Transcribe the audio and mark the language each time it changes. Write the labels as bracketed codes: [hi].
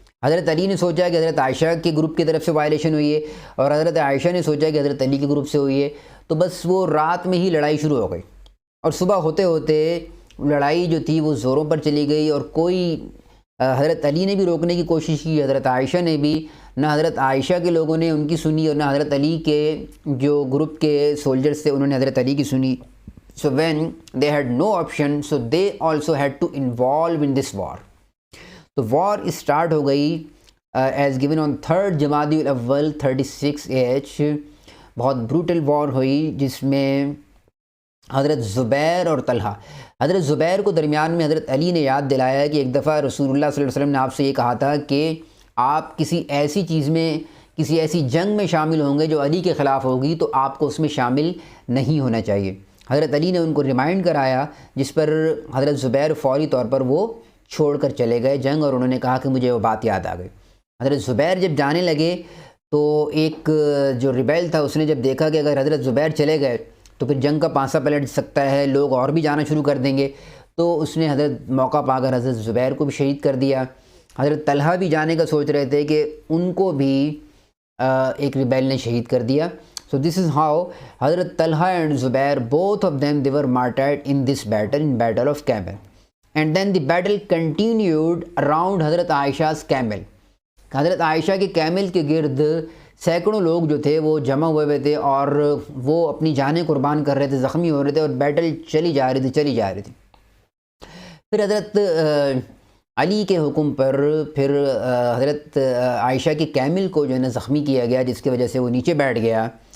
[ur] حضرت علی نے سوچا کہ حضرت عائشہ کے گروپ کی طرف سے وائلیشن ہوئی ہے، اور حضرت عائشہ نے سوچا کہ حضرت علی کے گروپ سے ہوئی ہے. تو بس وہ رات میں ہی لڑائی شروع ہو گئی. اور صبح ہوتے ہوتے لڑائی جو تھی وہ زوروں پر چلی گئی، اور کوئی حضرت علی نے بھی روکنے کی کوشش کی، حضرت عائشہ نے بھی، نہ حضرت عائشہ کے لوگوں نے ان کی سنی، اور نہ حضرت علی کے جو گروپ کے سولجرز تھے انہوں نے حضرت علی کی سنی. [en] So when they had no option, so they also had to involve in this war. [ur] تو وار اسٹارٹ ہو گئی [en] as given on [ur] 3 جمادی الاول 36 AH. بہت بروٹل وار ہوئی جس میں حضرت زبیر اور طلحہ، حضرت زبیر کو درمیان میں حضرت علی نے یاد دلایا کہ ایک دفعہ رسول اللہ صلی اللہ علیہ وسلم نے آپ سے یہ کہا تھا کہ آپ کسی ایسی چیز میں، کسی ایسی جنگ میں شامل ہوں گے جو علی کے خلاف ہوگی، تو آپ کو اس میں شامل نہیں ہونا چاہیے. حضرت علی نے ان کو ریمائنڈ کرایا، جس پر حضرت زبیر فوری طور پر وہ چھوڑ کر چلے گئے جنگ، اور انہوں نے کہا کہ مجھے وہ بات یاد آ گئی. حضرت زبیر جب جانے لگے تو ایک جو ریبیل تھا اس نے جب دیکھا کہ اگر حضرت زبیر چلے گئے تو پھر جنگ کا پانسا پلٹ سکتا ہے، لوگ اور بھی جانا شروع کر دیں گے، تو اس نے حضرت موقع پا کر حضرت زبیر کو بھی شہید کر دیا. حضرت طلحہ بھی جانے کا سوچ رہے تھے کہ ان کو بھی ایک ریبیل نے شہید کر دیا. [en] So this is how Hazrat Talha and Zubair, both of them, they were martyred in this battle, in Battle of Camel. And then the battle continued around Hazrat Aisha's camel. [ur] حضرت عائشہ کے camel کے گرد سینکڑوں لوگ جو تھے وہ جمع ہوئے تھے، اور وہ اپنی جانیں قربان کر رہے تھے، زخمی ہو رہے تھے، اور بیٹل چلی جا رہی تھی. پھر حضرت علی کے حکم پر پھر حضرت عائشہ کے کیمل کو جو ہے نا زخمی کیا گیا، جس کی وجہ سے وہ نیچے بیٹھ گیا.